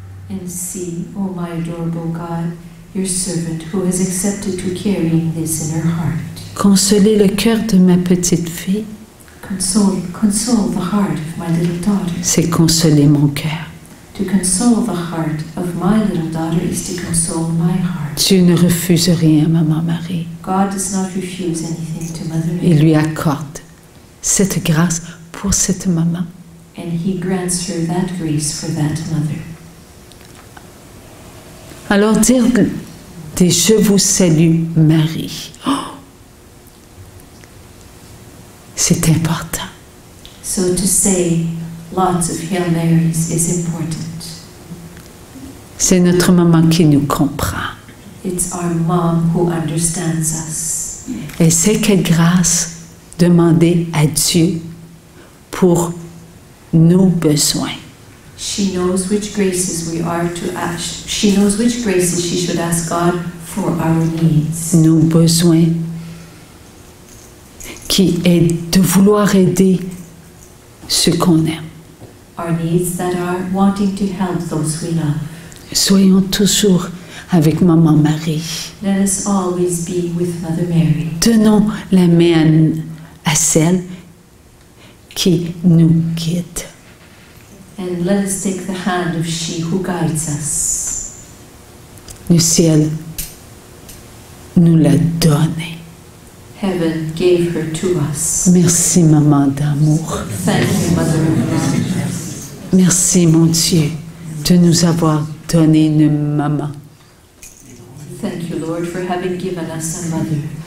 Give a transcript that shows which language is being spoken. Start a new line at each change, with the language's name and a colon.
English: And see, O my adorable God, your servant who has accepted to carrying this in her heart.
French: Consolez le cœur de ma petite fille,
English: Console the heart of my little daughter.
French: c'est consoler mon cœur.
English: To console the heart of my little daughter is to console my heart.
French: Dieu ne refuse rien, Maman Marie.
English: God does not refuse anything to Mother
French: Il
English: Mary,
French: lui accorde cette grâce pour cette maman.
English: and He grants her that grace for that mother.
French: Alors dire des je vous salue Marie, c'est important.
English: So to say lots of Hail Marys is important.
French: C'est notre maman qui nous comprend.
English: It's our mom who understands us.
French: Elle sait quelle grâce demander à Dieu pour nos besoins.
English: She knows which graces we are to ask. She knows which graces she should ask God for our needs.
French: Nos besoins qui est de vouloir aider ceux qu'on aime.
English: our needs, that are wanting to help those we love.
French: Soyons toujours avec Maman Marie.
English: Let us always be with Mother Mary.
French: Tenons la main à celle qui nous guide.
English: And let us take the hand of she who guides us.
French: Le ciel nous l'a donnée.
English: Heaven gave her to us.
French: Merci, Maman d'amour.
English: Thank you, Mother of Love.
French: Merci, mon Dieu, de nous avoir donné une maman.
English: Thank you, Lord, for having given us a mother.